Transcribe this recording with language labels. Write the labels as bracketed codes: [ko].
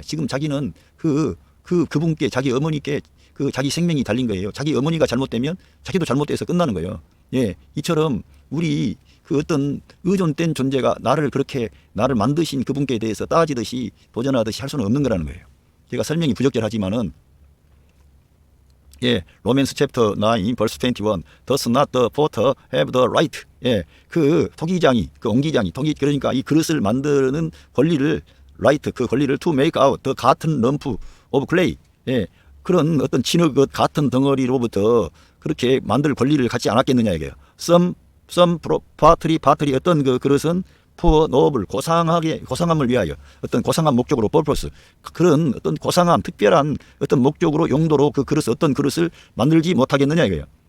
[ko] 지금 자기는 그분께, 자기 어머니께 그 자기 생명이 달린 거예요. 자기 어머니가 잘못되면 자기도 잘못돼서 끝나는 거예요. 예, 이처럼 우리 그 어떤 의존된 존재가 나를 만드신 그분께 대해서 따지듯이 도전하듯이 할 수는 없는 거라는 거예요. 제가 설명이 부적절하지만은 예, [en] 로맨스 챕터 9 verse 21 does not the potter have the right. [ko] 예, 그 토기장이, 그 옹기장이, 그러니까 이 그릇을 만드는 권리를 right, 그 권리를 [en] to make out the [ko] 같은 [en] lump of clay. [ko] 예, 그런 어떤 진흙 같은 덩어리로부터 그렇게 만들 권리를 갖지 않았겠느냐 이게요. [en] some partly [ko] 어떤 그 그릇은 [en] for noble [ko] 고상함을 위하여 어떤 고상한 목적으로 purpose 그런 어떤 고상한 특별한 어떤 목적으로 용도로 그 그릇 어떤 그릇을 만들지 못하겠느냐 이거예요.